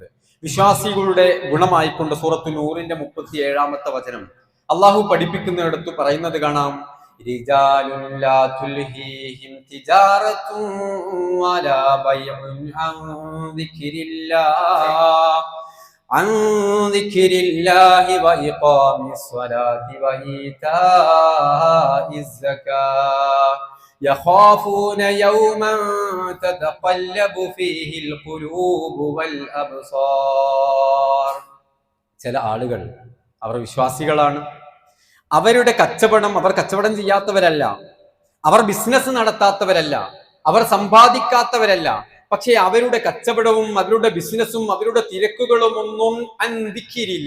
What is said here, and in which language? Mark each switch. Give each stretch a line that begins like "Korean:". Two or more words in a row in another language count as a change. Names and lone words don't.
Malayalam: വിശ്വാസികളുടെ ഗുണമായിക്കൊണ്ട് സൂറത്തു നൂറിന്റെ 37-ാമത്തെ വചനം അല്ലാഹു പഠിപ്പിക്കുന്നിടത്ത് പറയുന്നത് കാണാം,
Arabic: رجال لا تلهيهم تجارة ولا بيع عن ذكر الله وإقام الصلاة وإيتاء الزكاة يخافون يوما تتقلب فيه القلوب والأبصار.
Malayalam: ചില ആളുകൾ, അവർ വിശ്വാസികളാണ്, അവരുടെ കച്ചവടം, അവർ കച്ചവടം ചെയ്യാത്തവരല്ല, അവർ ബിസിനസ് നടത്താത്തവരല്ല, അവർ സമ്പാദിക്കാത്തവരല്ല, പക്ഷേ അവരുടെ കച്ചവടവും അവരുടെ ബിസിനസ്സും അവരുടെ തിരക്കുകളും ഒന്നും അന്തിക്കിരില്ല.